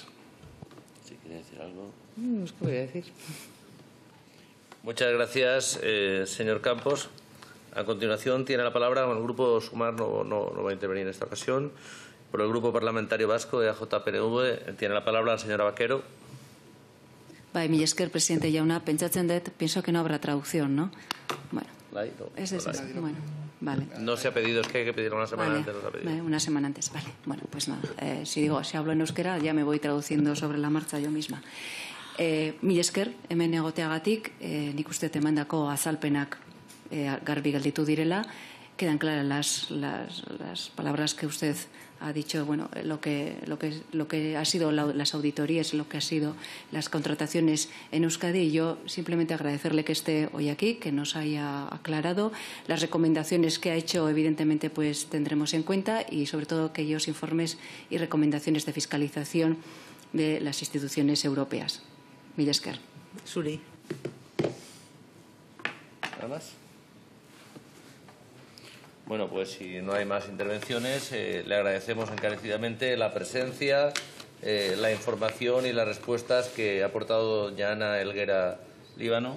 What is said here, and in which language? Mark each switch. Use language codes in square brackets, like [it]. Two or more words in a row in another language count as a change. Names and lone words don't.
[es] ¿Sí quiere decir algo? ¿Qué voy a decir? Muchas gracias, señor Campos. A continuación tiene la palabra el Grupo Sumar, no va a intervenir en esta ocasión. Por el Grupo Parlamentario Vasco de AJ-PNV tiene la palabra la señora Vaquero. [eu] Bai, mila esker, presidente jauna, pentsatzen dut, [es] pienso que no habrá traducción, ¿no? Bueno, es eso, bueno, vale. No se ha pedido, es que hay que pedirlo una semana Vale, antes. No se ha pedido. vale, una semana antes, vale. Bueno, pues nada, si hablo en euskera, ya me voy traduciendo sobre la marcha yo misma. [eu] Mila esker, hemen egoteagatik, nik uste emandako azalpenak garbi gelditu direla. [es] Quedan claras las palabras que usted ha dicho, bueno, lo que ha sido las auditorías, lo que ha sido las contrataciones en Euskadi, y yo simplemente agradecerle que esté hoy aquí, que nos haya aclarado las recomendaciones que ha hecho, evidentemente pues tendremos en cuenta, y sobre todo aquellos informes y recomendaciones de fiscalización de las instituciones europeas. [eu] Mila esker. Suri. [es] ¿Nada más? Bueno, pues si no hay más intervenciones, le agradecemos encarecidamente la presencia, la información y las respuestas que ha aportado Yana Helguera Líbano.